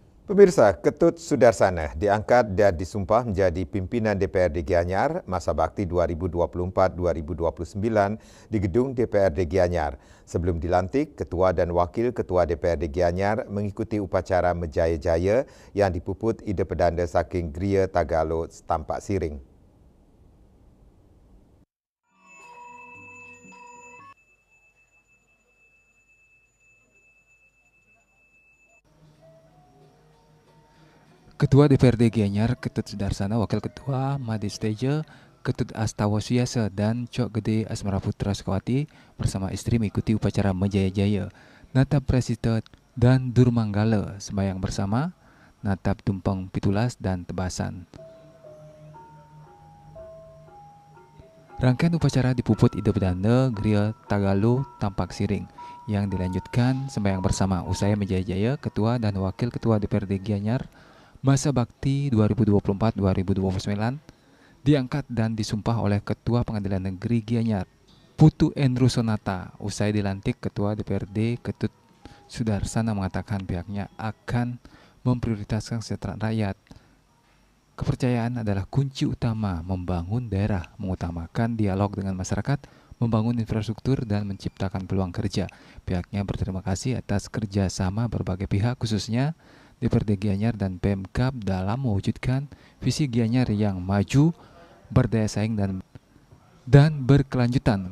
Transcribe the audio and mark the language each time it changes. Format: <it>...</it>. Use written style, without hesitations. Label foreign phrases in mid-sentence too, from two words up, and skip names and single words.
<id>Pemirsa, Ketut Sudarsana diangkat dan disumpah menjadi pimpinan DPRD Gianyar masa bakti 2024-2029 di gedung DPRD Gianyar. Sebelum dilantik, Ketua dan Wakil Ketua DPRD Gianyar mengikuti upacara Menjaya-Jaya yang dipuput Ida Pedanda saking Gria Tagalo Tampak Siring. Ketua DPRD Gianyar, Ketut Sudarsana, Wakil Ketua Madis Teja, Ketut Astawasuyasa dan Cok Gede Asmara Putra Sukawati bersama istri mengikuti upacara Menjaya-Jaya, Natap Presita dan Durmanggala, sembahyang bersama, Natap Tumpeng Pitulas dan Tebasan. Rangkaian upacara dipuput Ida Pedanda, Gria Tagalo Tampak Siring, yang dilanjutkan sembahyang bersama usai Menjaya-Jaya. Ketua dan Wakil Ketua DPRD Gianyar masa bakti 2024-2029 diangkat dan disumpah oleh Ketua Pengadilan Negeri Gianyar, Putu Endru Sonata. Usai dilantik, Ketua DPRD Ketut Sudarsana mengatakan pihaknya akan memprioritaskan kesejahteraan rakyat. Kepercayaan adalah kunci utama membangun daerah, mengutamakan dialog dengan masyarakat, membangun infrastruktur, dan menciptakan peluang kerja. Pihaknya berterima kasih atas kerjasama berbagai pihak, khususnya DPRD Gianyar dan Pemkab dalam mewujudkan visi Gianyar yang maju, berdaya saing dan berkelanjutan.</id>